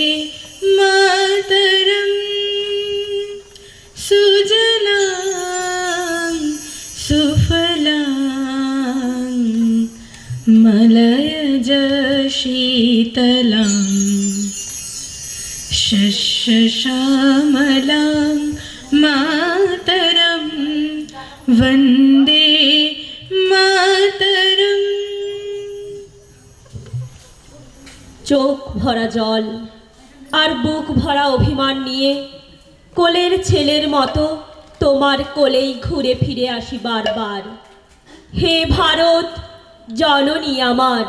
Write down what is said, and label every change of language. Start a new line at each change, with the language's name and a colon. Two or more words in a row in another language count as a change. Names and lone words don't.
Sanskrit: मातरम् सुजलां सुफलां मलयज शीतलां शस्यश्यामलां मातरं वन्दे मातरम्।
Bangla: চোখ ভরা জল আর বুক ভরা অভিমান নিয়ে কোলের ছেলের মতো তোমার কোলেই ঘুরে ফিরে আসি বারবার। হে ভারত জননী আমার,